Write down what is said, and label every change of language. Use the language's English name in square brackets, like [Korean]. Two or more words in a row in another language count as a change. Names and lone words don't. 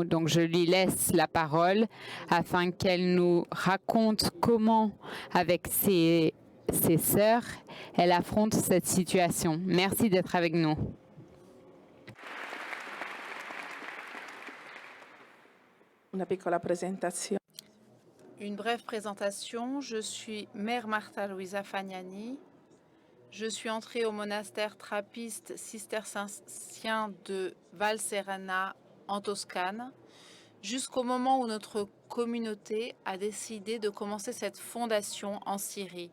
[French] Donc, je lui laisse la parole afin qu'elle nous raconte comment, avec ses sœurs, elle affronte cette situation. Merci d'être avec nous. [Italian] Una piccola presentazione. [French] Une brève présentation. Je suis Mère Marta Luisa Fagnani. Je suis entrée au monastère trappiste cistercien de Val Serena en Toscane, jusqu'au moment où notre communauté a décidé de commencer cette fondation en Syrie.